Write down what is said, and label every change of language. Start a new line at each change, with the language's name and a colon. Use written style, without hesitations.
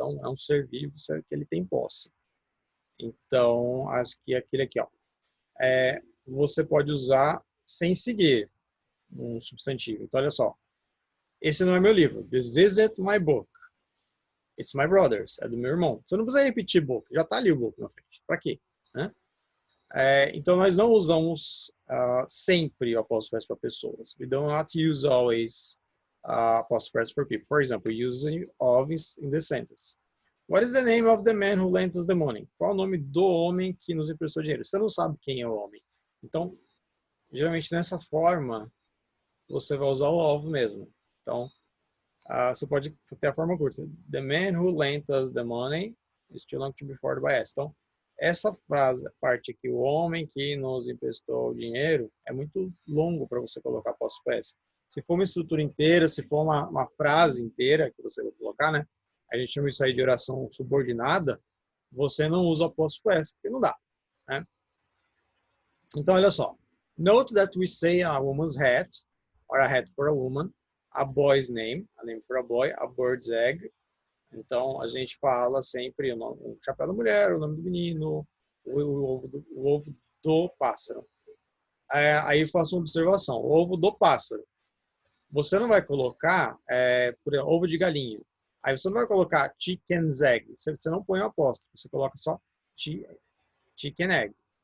Portuguese: Então, é um ser vivo que ele tem posse. Então, acho que aquele aqui, ó, você pode usar sem seguir um substantivo. Então, olha só, esse não é meu livro.
English: This isn't my book. It's my brother's.
Portuguese: É do meu irmão. Você não precisa repetir book. Já está ali o book na frente. Para quê? Né? Então, nós não usamos sempre o apóstrofo S para pessoas.
English: We do not use always apostrophe S for people. For example, using of in the sentence. What is the name of the man who lent us the money?
Portuguese: Qual o nome do homem que nos emprestou dinheiro? Você não sabe quem é o homem. Então, geralmente nessa forma, você vai usar o of mesmo. Então, você pode ter a forma curta.
English: The man who lent us the money is too long to be forwarded by S.
Portuguese: Então, essa frase, a parte aqui, o homem que nos emprestou o dinheiro, é muito longo para você colocar apóstrofo S. Se for uma estrutura inteira, se for uma frase inteira que você vai colocar, né? A gente chama isso aí de oração subordinada, você não usa apóstrofo S, porque não dá, né? Então, olha só.
English: Note that we say a woman's hat, or a hat for a woman, a boy's name, a name for a boy, a bird's egg.
Portuguese: Então, a gente fala sempre o chapéu da mulher, o nome do menino, o ovo do pássaro. Aí eu faço uma observação. O ovo do pássaro. Você não vai colocar, por exemplo, ovo de galinha. Aí você não vai colocar chicken's egg. Você não põe o apóstrofo. Você coloca só chicken egg.